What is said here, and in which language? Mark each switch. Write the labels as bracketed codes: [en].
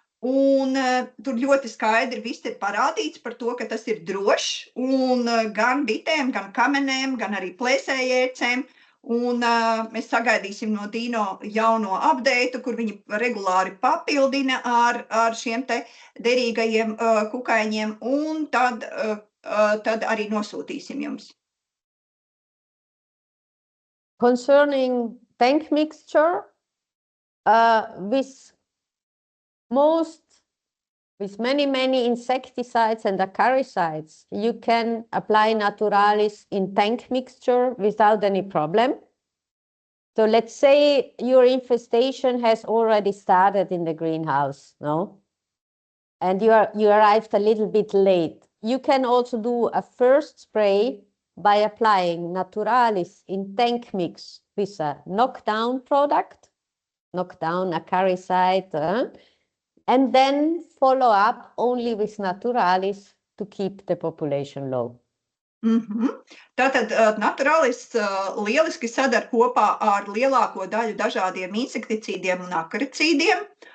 [lv] Un tur ļoti skaidri viss ir parādīts par to, ka tas ir drošs un gan bitēm, gan kamenēm, gan arī plēsējērcēm. Un mēs sagaidīsim no Dino jauno update, kur viņi regulāri papildina ar šiem te derīgajiem kukaiņiem, un tad arī nosūtīsim jums. [en] Concerning tank mixture, with many insecticides and acaricides, you can apply Naturalis in tank mixture without any problem. So let's say your infestation has already started in the greenhouse, no? And you arrived a little bit late. You can also do a first spray by applying Naturalis in tank mix with a knockdown product, knockdown acaricide, and then follow up only with Naturalis to keep the population low. [lv] Tātad Naturalis lieliski sadar kopā ar lielāko daļu dažādiem insekticīdiem un akaricīdiem.